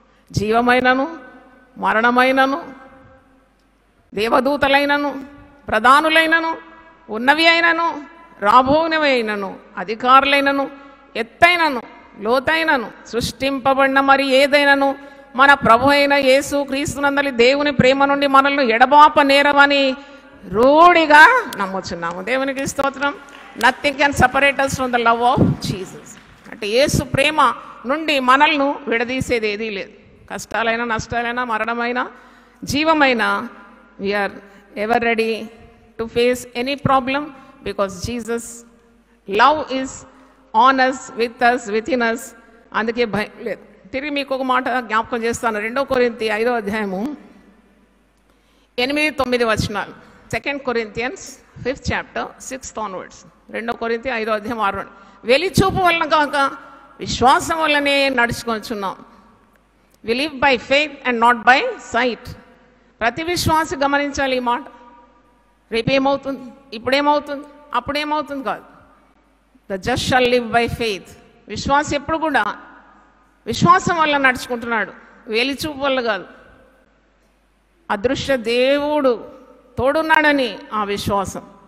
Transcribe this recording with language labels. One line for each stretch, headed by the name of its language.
Telugu: జీవమైనను మరణమైనను దేవదూతలైనను ప్రధానులైనను ఉన్నవి అయినను రాబోనవి అయినను అధికారులైనను ఎత్తైనను లోతైనను సృష్టింపబడిన మరి ఏదైనను మన ప్రభు అయిన యేసు క్రీస్తునందలి దేవుని ప్రేమ నుండి మనల్ని ఎడబాప నేరవని రూఢిగా నమ్ముచున్నాము. దేవునికి స్తోత్రం.
English: Nothing can separate us from the love of Jesus.
Telugu: అంటే యేసు ప్రేమ నుండి మనల్ని విడదీసేది ఏదీ లేదు. కష్టాలైనా నష్టాలైనా మరణమైనా జీవమైనా
English: We are ever ready to face any problem because Jesus love is on us, with us, within us.
Telugu: అందుకే భయం లేదు. తిరిగి మీకు ఒక మాట జ్ఞాపకం చేస్తాను. 2 కొరింథీ 5వ అధ్యాయము 8-9 వచనాలు.
English: 2 Corinthians 5th chapter 6th onwards.
Telugu: 2 కొరింథీ 5వ అధ్యాయం 6. వెలిచూపు వలన కాక విశ్వాసం వల్లనే నడుచుకొనిచున్నాం.
English: We live by faith and not by sight.
Telugu: ప్రతి విశ్వాసి గమనించాలి ఈ మాట. రేపేమవుతుంది, ఇప్పుడేమవుతుంది, అప్పుడేమవుతుంది కాదు.
English: The just shall live by faith.
Telugu: విశ్వాసం ఎప్పుడు కూడా విశ్వాసం వల్ల నడుచుకుంటున్నాడు, వేలిచూపు వల్ల కాదు. అదృశ్య దేవుడు తోడున్నాడని ఆ విశ్వాసం.